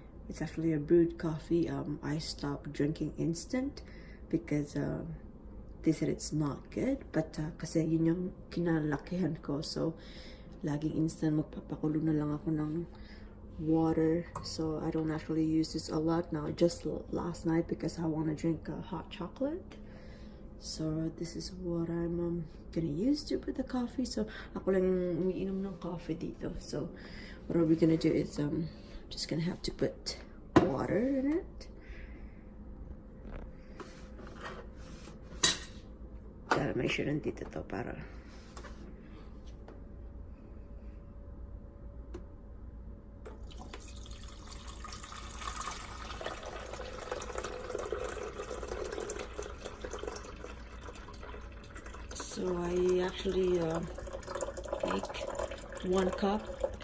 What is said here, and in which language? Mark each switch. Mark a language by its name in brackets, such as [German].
[English] It's actually a brewed coffee. I stopped drinking instant because they said it's not good, but [Filipino] kasi yun yung kinalakihan ko, [English] so laging instant. [Filipino] Magpapakulo na lang ako ng [English] water, so I don't actually use this a lot now, just last night because I want to drink hot chocolate. So this is what I'm gonna use to put the coffee. [Filipino] So ako lang umiinom ng coffee dito. [English] So what are we gonna do is just gonna have to put water in it. Gotta make sure [Filipino] nandito to para [English] so I actually make 1.5 cups.